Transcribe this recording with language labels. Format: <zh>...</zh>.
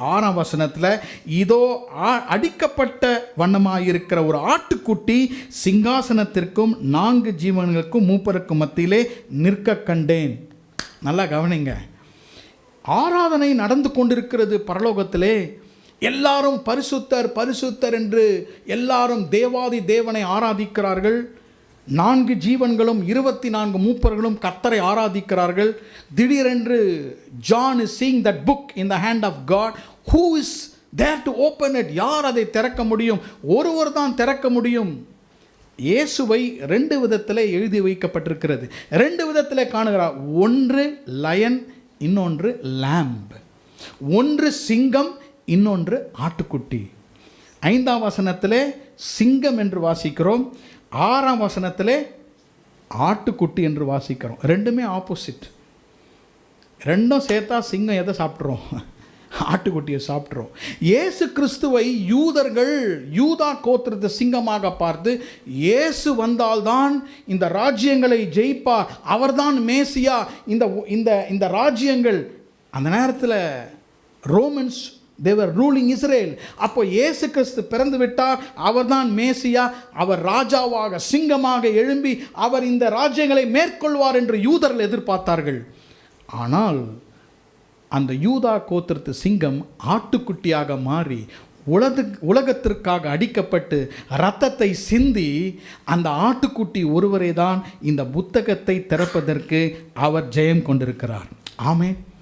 <ta>6ஆம் வசனத்தில், இதோ அடிக்கப்பட்ட வண்ணமாயிருக்கிற ஒரு ஆட்டுக்குட்டி சிங்காசனத்திற்கும் 4 ஜீவன்களுக்கும் மூப்பருக்கும் மத்தியிலே நிற்க கண்டேன். நல்லா கவனிங்க. ஆராதனை நடந்து கொண்டிருக்கிறது பரலோகத்திலே. எல்லாரும் பரிசுத்தர் பரிசுத்தர் என்று எல்லாரும் தேவாதி தேவனை ஆராதிக்கிறார்கள். 4 ஜீவன்களும் 24 மூப்பர்களும் கர்த்தரை ஆராதிக்கிறார்கள். திடீரென்று</ta> <en>John is seeing that book in the hand of God. Who is they have to open it.</en> <ta>யார் அதை திறக்க முடியும்? ஒருவர் தான் திறக்க முடியும். இயேசுவை 2 விதத்தில் எழுதி வைக்கப்பட்டிருக்கிறது. 2 விதத்தில் காணுகிறார். ஒன்று லயன், இன்னொன்று லேம்ப். ஒன்று சிங்கம், இன்னொன்று ஆட்டுக்குட்டி. 5ஆம் வசனத்திலே சிங்கம் என்று வாசிக்கிறோம், 6ஆம் வசனத்திலே ஆட்டுக்குட்டி என்று வாசிக்கிறோம். ரெண்டுமே ஆப்போசிட். ரெண்டும் சேர்த்தா சிங்கம் எதை சாப்பிட்றோம்? ஆட்டுக்குட்டியை சாப்பிட்றோம். இயேசு கிறிஸ்துவை யூதர்கள் யூதா கோத்திரத்தை சிங்கமாக பார்த்து, இயேசு வந்தால்தான் இந்த ராஜ்யங்களை ஜெயிப்பார், அவர்தான் மேசியா, இந்த ராஜ்யங்கள். அந்த நேரத்தில்</ta> <en>Romans they were ruling Israel.</en> <ta>அப்போ இயேசு கிறிஸ்து பிறந்து விட்டார், அவர்தான் மேசியா, அவர் ராஜாவாக சிங்கமாக எழும்பி அவர் இந்த ராஜ்யங்களை மேற்கொள்வார் என்று யூதர்கள் எதிர்பார்த்தார்கள். ஆனால் அந்த யூதா கோத்திரத்து சிங்கம் ஆட்டுக்குட்டியாக மாறி உலகத்திற்காக அடிக்கப்பட்டு இரத்தத்தை சிந்தி அந்த ஆட்டுக்குட்டி ஒருவரே தான் இந்த புத்தகத்தை திறப்பதற்கு அவர் ஜெயம் கொண்டிருக்கிறார். ஆமென்.</ta>